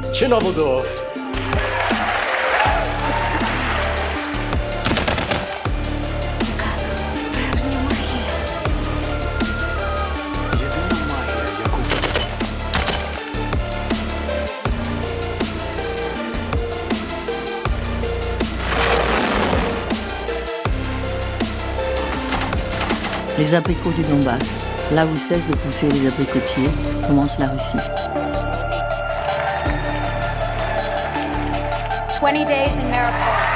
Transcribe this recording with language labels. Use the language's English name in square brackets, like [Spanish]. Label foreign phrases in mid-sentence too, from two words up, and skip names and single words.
[Ukrainian] набудов. Справжня магія. Єдина магія, яку [French] Les abricots du Donbass. Là où cessent de pousser les abricotiers, commence la Russie. 20 days in Mariupol.